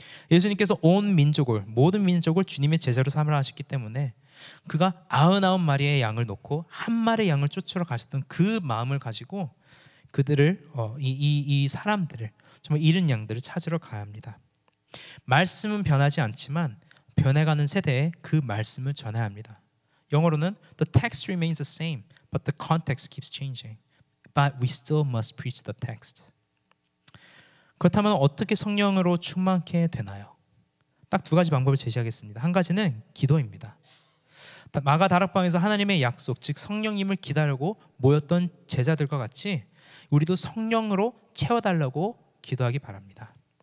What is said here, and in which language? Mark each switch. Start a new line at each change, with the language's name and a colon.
Korean: 예수님께서 온 민족을 모든 민족을 주님의 제자로 삼으라 하셨기 때문에 그가 99마리의 양을 놓고 한 마리의 양을 쫓으러 가셨던 그 마음을 가지고 그들을 이 사람들을 정말 잃은 양들을 찾으러 가야 합니다. 말씀은 변하지 않지만 변해가는 세대에 그 말씀을 전해야 합니다.
English: 영어로는 The text remains the same, but the context keeps changing. But we still must preach the text.
Korean: 그렇다면 어떻게 성령으로 충만케 되나요? 딱 두 가지 방법을 제시하겠습니다. 한 가지는 기도입니다. 마가 다락방에서 하나님의 약속, 즉 성령님을 기다리고 모였던 제자들과 같이 우리도 성령으로 채워달라고 기도하기 바랍니다.